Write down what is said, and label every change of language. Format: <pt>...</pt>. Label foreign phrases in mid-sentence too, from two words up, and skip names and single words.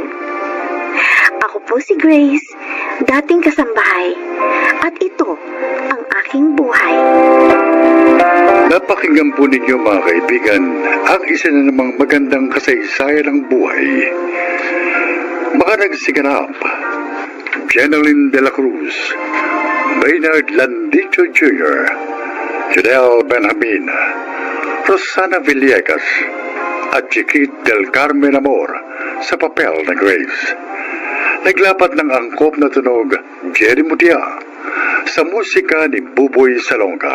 <tl>Ako po si Grace, dating kasambahay, at ito ang aking buhay. Napakinggan po ninyo mga kaibigan ang isa na namang magandang kasaysayan ng buhay. Mga nagsiganap, Jeneline de la Cruz, Maynard Landicho Jr., Janelle Benjamin, Rosana Villegas, at Chiquit del Carmen Amor sa papel na Grace. Naglapat ng angkop na tunog Jerry Mutia sa musika ni Buboy Salonga.</tl>